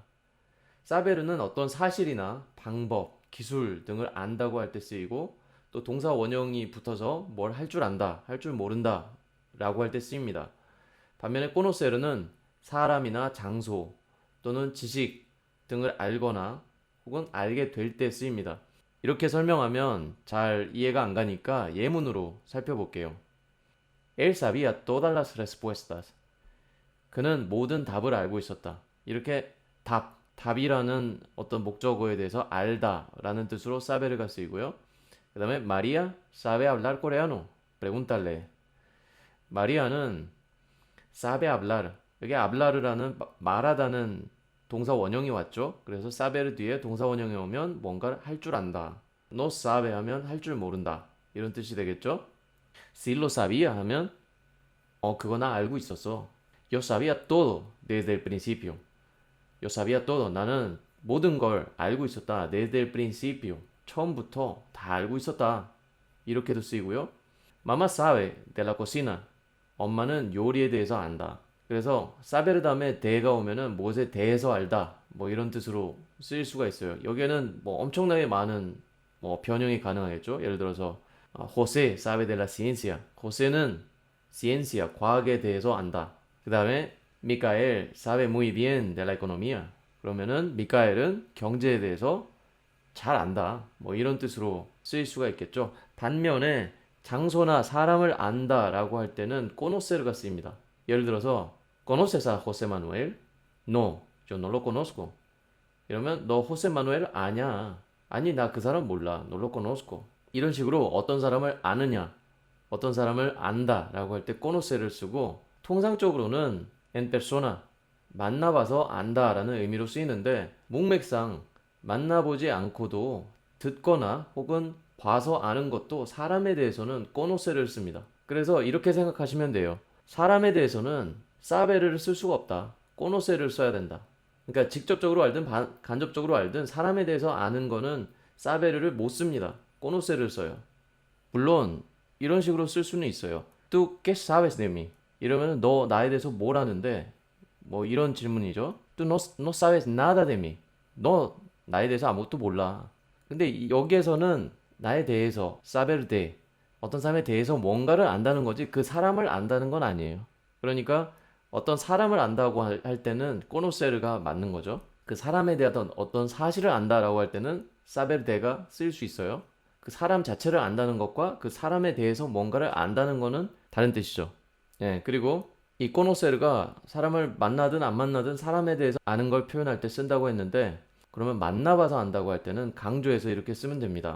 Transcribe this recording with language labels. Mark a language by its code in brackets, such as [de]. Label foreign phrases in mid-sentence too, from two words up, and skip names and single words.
[ko] 사베르는 어떤 사실이나 방법, 기술 등을 안다고 할 때 쓰이고 또 동사 원형이 붙어서 뭘 할 줄 안다, 할 줄 모른다 라고 할 때 쓰입니다. 반면에 코노세르는 사람이나 장소 또는 지식 등을 알거나 혹은 알게 될 때 쓰입니다. 이렇게 설명하면 잘 이해가 안 가니까 예문으로 살펴볼게요. [es] Él sabía todas las respuestas. [ko] 그는 모든 답을 알고 있었다. 이렇게 답이라는 어떤 목적어에 대해서 알다라는 뜻으로 saber가 쓰이고요. 그 다음에 [es] María sabe hablar coreano. Pregúntale. [ko] 마리아는 [es] sabe hablar. [ko] 여기 hablar라는 말하다는 동사 원형이 왔죠. 그래서 saber 뒤에 동사 원형이 오면 뭔가를 할 줄 안다. [es] No sabe [ko] 하면 할 줄 모른다. 이런 뜻이 되겠죠. [es] Si lo sabía [ko] 하면 그거 나 알고 있었어. [es] Yo sabía todo desde el principio. Yo sabía todo. [ko] 나는 모든 걸 알고 있었다. [es] Desde el principio. [ko] 처음부터 다 알고 있었다. 이렇게도 쓰이고요. [es] Mamá sabe de la cocina. [ko] 엄마는 요리에 대해서 안다. 그래서 사베르 다음에 대가 오면은 무엇에 대해서 알다. 뭐 이런 뜻으로 쓰일 수가 있어요. 여기에는 뭐 엄청나게 많은 뭐 변형이 가능하겠죠. 예를 들어서 [es] José sabe de la ciencia. [ko] José는 ciencia, 과학에 대해서 안다. 그 다음에 미카엘 [es] sabe muy bien de la economía. [ko] 그러면은 미카엘은 경제에 대해서 잘 안다. 뭐 이런 뜻으로 쓰일 수가 있겠죠. 반면에 장소나 사람을 안다라고 할 때는 conocer가 쓰입니다. 예를 들어서 [es] ¿Conoces a José Manuel? No, yo no lo conozco. [ko] 이러면 너 호세 마누엘 아냐? 아니 나 그 사람 몰라. [es] No lo conozco. [ko] 이런 식으로 어떤 사람을 아느냐, 어떤 사람을 안다라고 할 때 conocer를 쓰고 통상적으로는 [es] en persona [ko] 만나봐서 안다라는 의미로 쓰이는데 문맥상 만나보지 않고도 듣거나 혹은 봐서 아는 것도 사람에 대해서는 conocer를 씁니다. 그래서 이렇게 생각하시면 돼요. 사람에 대해서는 사베르를 쓸 수가 없다. conocer를 써야 된다. 그러니까 직접적으로 알든 간접적으로 알든 사람에 대해서 아는 거는 사베르를 못 씁니다. conocer를 써요. 물론 이런 식으로 쓸 수는 있어요. [es] ¿Tú qué sabes de mí? [ko] 이러면 너 나에 대해서 뭘 아는데? 뭐 이런 질문이죠. [es] Tú no sabes nada de mí. [ko] 너 나에 대해서 아무것도 몰라. 근데 여기에서는 나에 대해서 [es] saber de [ko] 어떤 사람에 대해서 뭔가를 안다는 거지 그 사람을 안다는 건 아니에요. 그러니까 어떤 사람을 안다고 할 때는 conocer가 맞는 거죠. 그 사람에 대한 어떤 사실을 안다라고 할 때는 [es] saber de [ko] 가 쓰일 수 있어요. 그 사람 자체를 안다는 것과 그 사람에 대해서 뭔가를 안다는 거는 다른 뜻이죠. 예, 그리고 이 conocer가 사람을 만나든 안 만나든 사람에 대해서 아는 걸 표현할 때 쓴다고 했는데 그러면 만나봐서 안다고 할 때는 강조해서 이렇게 쓰면 됩니다.